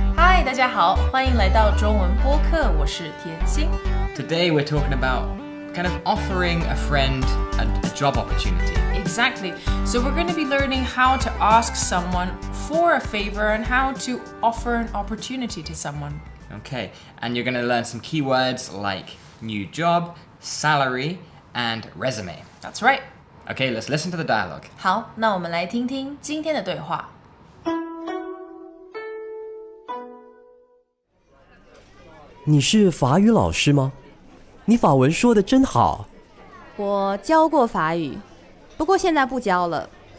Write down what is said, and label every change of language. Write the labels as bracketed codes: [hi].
[zh] Hi， 大家好，欢迎来到中文播客，我是甜心。 [en] Today we're talking about kind of offering a friend a job opportunity. Exactly. So we're going to be learning how to ask someone for a favor and how to offer an opportunity to someone. Okay, and you're going to learn some keywords like new job, salary, and resume. That's right. Okay, let's listen to the dialogue. [zh] 好，那我们来听听今天的对话。你是法语老师吗？你法文说得真好。我教过法语，不过现在不教了。